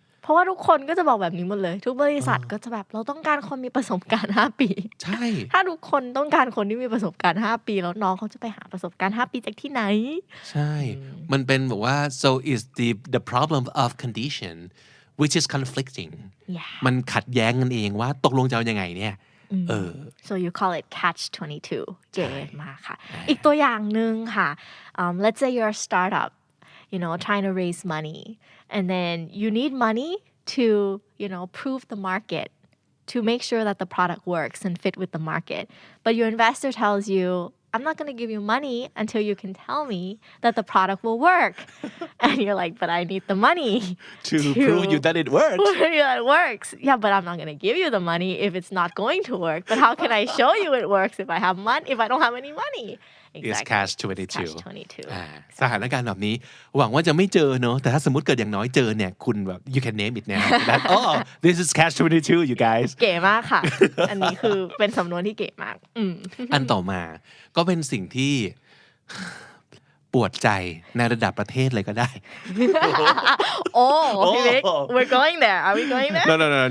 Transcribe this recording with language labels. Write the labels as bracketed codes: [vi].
[th] เพราะว่าทุกคนก็จะบอกแบบนี้หมดเลยทุกบริษัทก็จะแบบเราต้องการคนมีประสบการณ์5 ปี ใช่ ถ้าทุกคนต้องการคนที่มีประสบการณ์5 ปีแล้วน้องเขาจะไปหาประสบการณ์5 ปีจากที่ไหน ใช่มันเป็นแบบว่า [en] so is the problem of condition which is conflicting [th] มันขัดแย้งกันเองว่าตกลงจะเอายังไงเนี่ย [en] so you call it catch 22 [th] เจ๋มากค่ะอีกตัวอย่างนึงค่ะ [en] let's say you're a startup trying to raise money and then you need money to prove the market to make sure that the product works and fit with the market but your investor tells you I'm not going to give you money until you can tell me that the product will work. And you're like, but I need the money to prove you that it works. Yeah, it works. Yeah, but I'm not going to give you the money if it's not going to work. But how can I show you it works if I have money, if I don't have any money? It's catch 22. Catch 22. [th] สถานการณ์แบบนี้หวังว่าจะไม่เจอเนอะแต่ถ้าสมมติเกิดอย่างน้อยเจอเนี่ยคุณแบบ [en] you can name it now that this is catch 22 you guys [th] เก๋มากค่ะ อันนี้คือเป็นสำนวนที่เก๋มาก อันต่อมาก็เป็นสิ่งที่ปวดใจในระดับประเทศเลยก็ได้ [en] we're going there are we going there